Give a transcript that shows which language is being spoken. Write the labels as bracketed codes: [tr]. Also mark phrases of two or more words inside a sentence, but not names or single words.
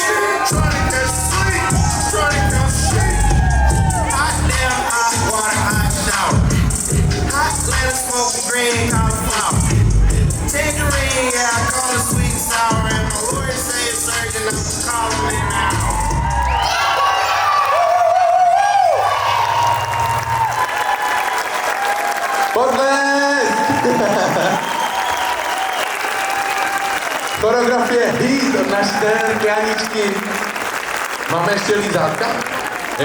[en] Trying to catch sleep, trying to catch sleep. Hot damn, hot water, hot shower. Hot lettuce, smoking green, cauliflower. Tangerine, yeah, I call it sweet and sour. And my lawyer say it's urgent, I'm calling it now. [cs] Choreografie hit od naší trenérky Aničky. Máme ještě lízátka? Jo?